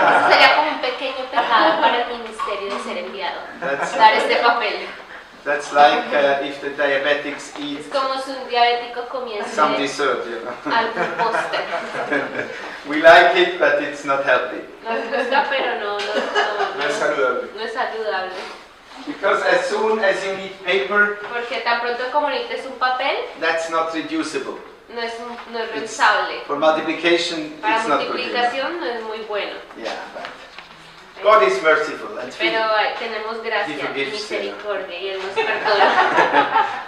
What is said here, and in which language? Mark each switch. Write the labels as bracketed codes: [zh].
[es] Sería como un pequeño pecado para el ministerio de ser enviado. Dar este papel. [en] That's like if the diabetics eat [es] Es como si un diabético comience [en] some dessert, you know. [es] algún postre. [en] We like it, but it's not healthy. [es] Nos gusta, pero no es saludable. [en] Because as soon as you need paper, [es] Porque tan pronto como necesites un papel, [en] that's not reducible. [es] no es reusable. [en] For multiplication, [es] Para [en] it's not good. [es] multiplicación no es muy bueno. [en] Yeah, but God is merciful and free. [es] Pero tenemos gracia y [en] forgives, [es] misericordia y Él nos perdona.